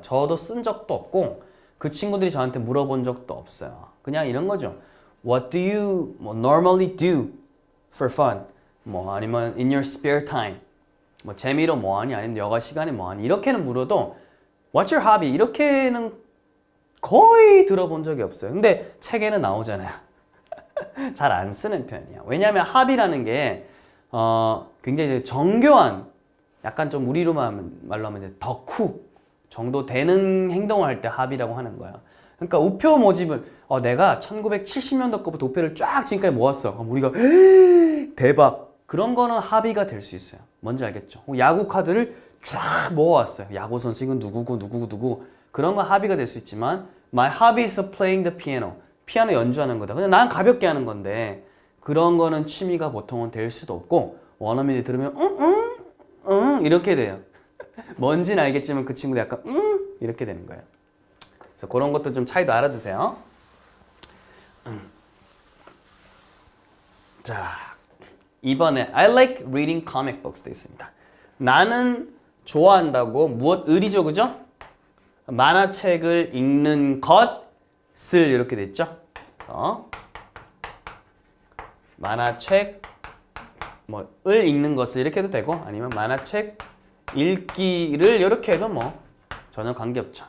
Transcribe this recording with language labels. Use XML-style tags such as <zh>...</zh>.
<ko>저도 쓴 적도 없고 그 친구들이 저한테 물어본 적도 없어요. 그냥 이런 거죠.</ko> <en>What do you normally do for fun?</en> <ko>아니면</ko> <en>in your spare time?</en> <ko>재미로 뭐하니? 아니면 여가 시간에 뭐하니? 이렇게는 물어도</ko> <en>What's your hobby?</en> <ko>이렇게는 거의 들어본 적이 없어요. 근데 책에는 나오잖아요. 잘 안 쓰는 편이에요. 왜냐하면 hobby라는 게 굉장히 정교한 약간 좀 우리로 말로 하면 이제 덕후 정도 되는 행동을 할 때 hobby라고 하는 거예요. 그러니까 우표 모집을 내가 1970년도 거부터 우표를 쫙 지금까지 모았어. 우리가 대박. 그런 거는 hobby가 될 수 있어요. 뭔지 알겠죠? 야구 카드를 쫙 모아왔어요. 야구 선수 이건 누구고 그런 건 hobby가 될 수 있지만</ko> <en>My hobby is playing the piano.</en> <ko>피아노 연주하는 거다. 그냥 난 가볍게 하는 건데 그런 거는 취미가 보통은 될 수도 없고 원어민이 들으면 이렇게 돼요. 뭔지는 알겠지만 그 친구도 약간 이렇게 되는 거예요. 그래서 그런 것도 좀 차이도 알아두세요. 자, 이번에</ko> <en>I like reading comic books</en> <ko>돼 있습니다. 나는 좋아한다고 무엇을이죠, 그죠? 만화책을 읽는 것을 이렇게 됐죠. 그래서 만화책 을 읽는 것을 이렇게 해도 되고 아니면 만화책 읽기를 이렇게 해도 전혀 관계없죠.</ko>